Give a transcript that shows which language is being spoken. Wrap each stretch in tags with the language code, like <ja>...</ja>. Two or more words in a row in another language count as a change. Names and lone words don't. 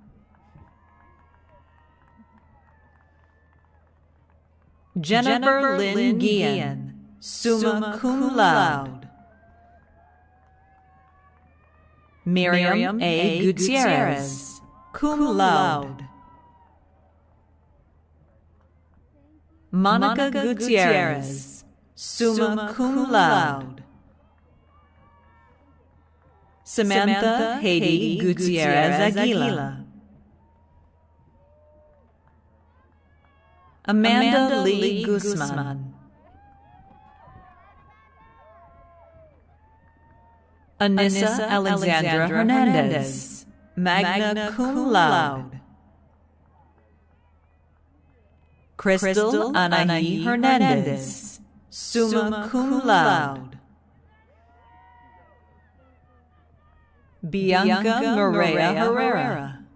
<en>Jennifer Lynn Guillen,</en> <la>summa cum laude.</la> <en>Miriam A. Gutierrez,</en> <la>cum laude.</la> <en>Monica Gutierrez,</en> <la>summa cum laude.</la> <en>Samantha Haiti Gutierrez Aguila. Amanda Lee Guzman. Anissa Alexandra Hernandez,</en> <la>magna cum laude.</la> <en>Crystal Anahi Hernandez,</en> <la>summa cum laude.</la> <en>Bianca Maria Herrera.</en>